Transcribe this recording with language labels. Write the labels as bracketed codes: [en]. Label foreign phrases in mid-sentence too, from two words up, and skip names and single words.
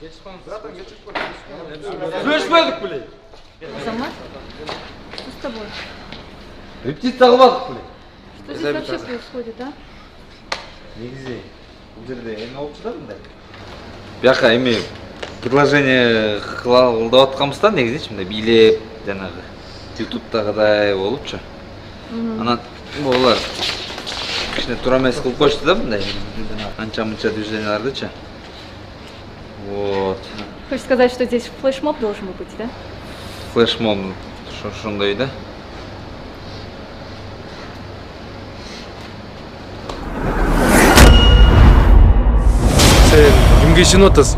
[ky] Сөйлешпедік біле. Азамат? [ru] Что с тобой? [ky] Репетиция кылбадык беле. [ru] Что здесь вообще происходит, а? [ky] Негизи бул жерде эме болчу да мындай. Бияка эми предложение кылып атканбыз да, негизичи мындай бийлеп жанагы ютубтагыдай болупчу. Анан булар кичине туура эмес кылып коюшту да мындай. Анча-мынча движениялардычы. [ru] Вот. Хочешь сказать, что здесь флешмоб должен быть, да? [ky] Флешмоб ошондой да. Сен кимге ишенип атасың?